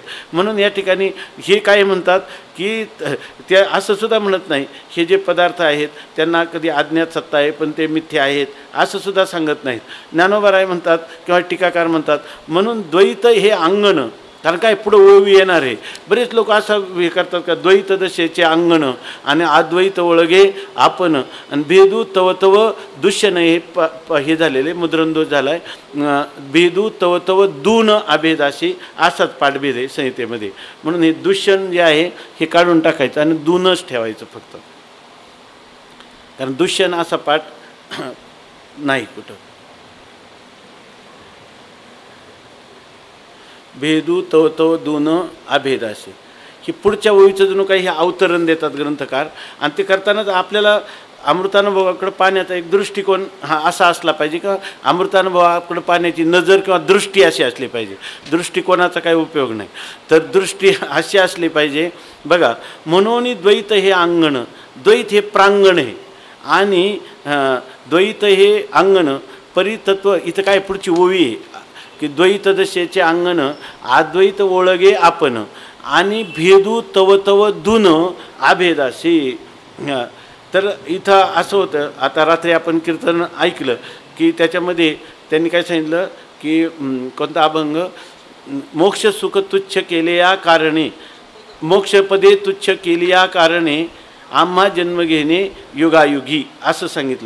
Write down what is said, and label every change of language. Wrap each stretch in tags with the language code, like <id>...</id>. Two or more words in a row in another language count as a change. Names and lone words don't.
<mr>म्हणून या ठिकाणी हे काय म्हणतात की ते असं सुद्धा म्हणत नाही हे जे पदार्थ आहेत त्यांना कधी अज्ञात सत्ता आहे पण ते मिथ्या आहेत असं सुद्धा सांगत नाहीत. ज्ञानोबराय म्हणतात किंवा टीकाकार म्हणतात म्हणून द्वैत हे अंगण, कारण काय पुढं ओळवी येणार आहे. बरेच लोक असं हे करतात का द्वैत दशेचे अंगण आणि अद्वैत ओळगे आपण, आणि भेदू तव तव दुष्यन हे झालेले मुद्रणदोष झाला आहे. भेदू तव तव दून अभेदाशी असाच पाठभेद आहे संहितेमध्ये. म्हणून हे दुष्यन जे आहे हे काढून टाकायचं आणि दूनच ठेवायचं फक्त, कारण दुष्यन असा पाठ नाही कुठं. भेदू तव तव दून अभेदाशी ही पुढच्या ओळीचं जणू काही हे अवतरण देतात ग्रंथकार. आणि ते करतानाच आपल्याला अमृतानुभवाकडं पाहण्याचा एक दृष्टिकोन हा असा असला पाहिजे का अमृतानुभवाकडं पाहण्याची नजर किंवा दृष्टी अशी असली पाहिजे. दृष्टिकोनाचा काही उपयोग नाही, तर दृष्टी अशी असली पाहिजे. बघा म्हणून द्वैत हे अंगण, द्वैत हे प्रांगण आहे आणि द्वैत हे अंगण परितत्व. इथं काय पुढची ओवी आहे की द्वैत दशेचे अंगण अद्वैत ओळगे आपण, आणि भेदू तव तव दुन अभेदाशी. तर इथं असं होतं, आता रात्री आपण कीर्तन ऐकलं की त्याच्यामध्ये त्यांनी काय सांगितलं की कोणता अभंग, मोक्ष सुख तुच्छ केले या कारणे, मोक्षपदे तुच्छ केली या कारणे आम्हा जन्म घेणे युगायुगी असं सांगितलं.</mr>